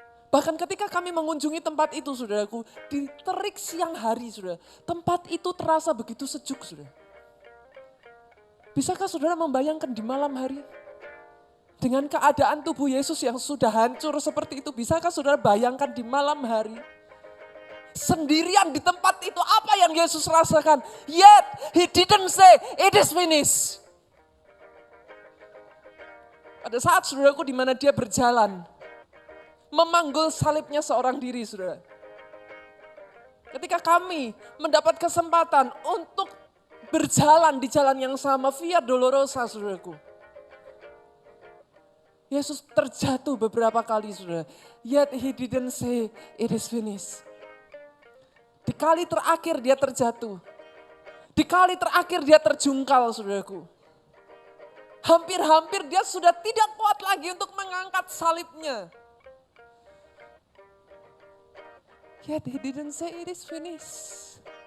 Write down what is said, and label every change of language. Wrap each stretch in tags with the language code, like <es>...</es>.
<id>Bahkan ketika kami mengunjungi tempat itu, saudaraku, di terik siang hari, saudara, tempat itu terasa begitu sejuk, saudara. Bisakah saudara membayangkan di malam hari? Dengan keadaan tubuh Yesus yang sudah hancur seperti itu, bisakah saudara bayangkan di malam hari? Sendirian di tempat itu, apa yang Yesus rasakan?</id> <en>Yet, he didn't say, it is finished.</en> <id>Pada saat saudaraku di mana dia berjalan, memanggul salibnya seorang diri, saudara. Ketika kami mendapat kesempatan untuk berjalan di jalan yang sama, Via Dolorosa, saudaraku. Yesus terjatuh beberapa kali, saudara.</id> <en>Yet he didn't say it is finished.</en> <id>Di kali terakhir dia terjatuh. Di kali terakhir dia terjungkal, saudaraku. Hampir-hampir dia sudah tidak kuat lagi untuk mengangkat salibnya.</id> <en>Yet he didn't say it is finished.</en>